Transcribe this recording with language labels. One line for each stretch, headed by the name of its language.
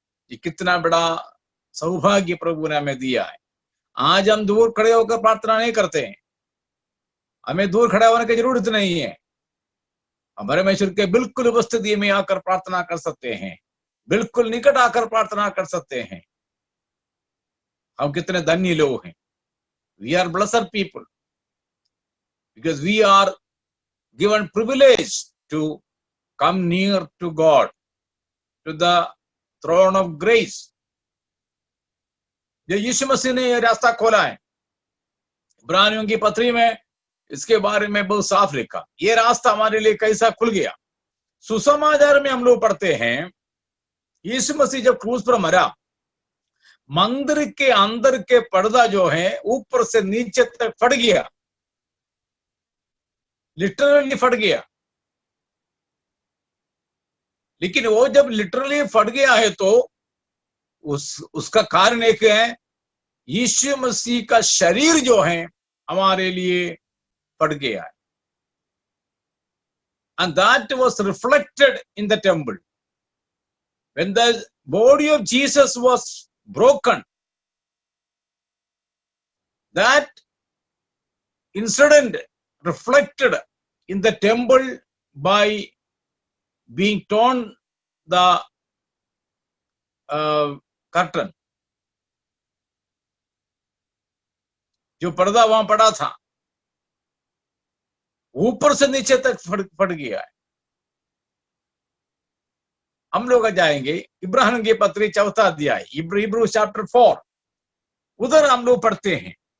Hindi: ये कितना बड़ा सौभाग्य प्रभु ने हमें दिया है। आज हम दूर खड़े होकर प्रार्थना नहीं करते हैं, हमें दूर खड़ा होने की जरूरत नहीं है। हम परमेश्वर के बिल्कुल उपस्थिति में आकर प्रार्थना कर सकते हैं, बिल्कुल निकट आकर प्रार्थना कर सकते हैं। हम कितने धन्य लोग हैं।
English: We are blessed people because we are given privilege to come near to God, to the throne of grace.
Hindi: जो यीशु मसीह ने यह रास्ता खोला है, इब्रानियों की पत्री में इसके बारे में बहुत साफ लिखा। ये रास्ता हमारे लिए कैसा खुल गया। सुसमाचार में हम लोग पढ़ते हैं, यीशु मसीह जब क्रूस पर मरा, मंदिर के अंदर के पर्दा जो है ऊपर से नीचे तक फट गया, लिटरली फट गया। लेकिन वो जब लिटरली फट गया है तो उसका कारण एक है, यीशु मसीह का शरीर जो है हमारे लिए फट गया है।
English: And that was reflected in the temple. When the body of Jesus was broken, that incident reflected in the temple by being torn the curtain.
Hindi: जो पर्दा वहां पड़ा था ऊपर से नीचे तक फट गया है। हम लोग जाएंगे इब्राहिम की पत्री 4 अध्याय,
English: Hebrews chapter 4,
Hindi: उधर हम लोग पढ़ते हैं।